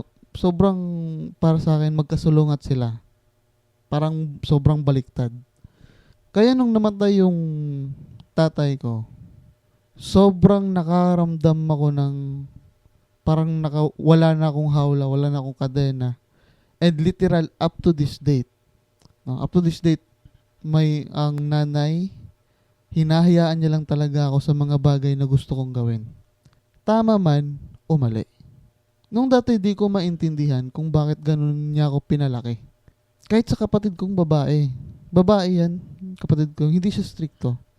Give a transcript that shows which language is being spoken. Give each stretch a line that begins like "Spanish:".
Filipino: Sobrang para sa akin magkasulungat sila. Parang sobrang baliktad. Kaya nung namatay yung tatay ko, sobrang nakaramdam ako ng parang wala na akong hawla, wala na akong kadena.
English: And literal up to this date.
Filipino: Up to this date, ang nanay, hinahayaan niya lang talaga ako sa mga bagay na gusto kong gawin. Tama man o mali. Nung dati di ko maintindihan kung bakit ganun niya ako pinalaki. Kahit sa kapatid kong babae. Babae yan, kapatid ko, hindi siya stricto.